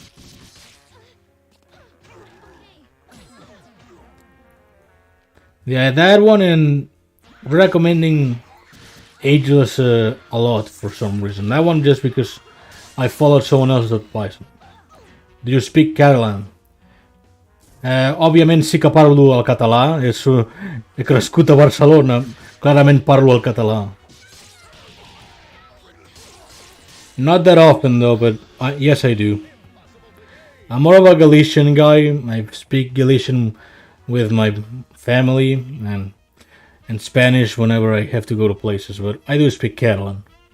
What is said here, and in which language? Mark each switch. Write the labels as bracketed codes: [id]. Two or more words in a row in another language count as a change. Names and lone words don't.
[en] Yeah, that one, and recommending Ageless a lot for some reason. That one just because I followed someone else's advice. Do you speak Catalan? [ca] Òbviament sí que parlo el català. He crescut a Barcelona. Clarament parlo el català. [en] Not that often though, but yes I do. I'm more of a Galician guy. I speak Galician with my family and Spanish whenever I have to go to places, but I do speak Catalan.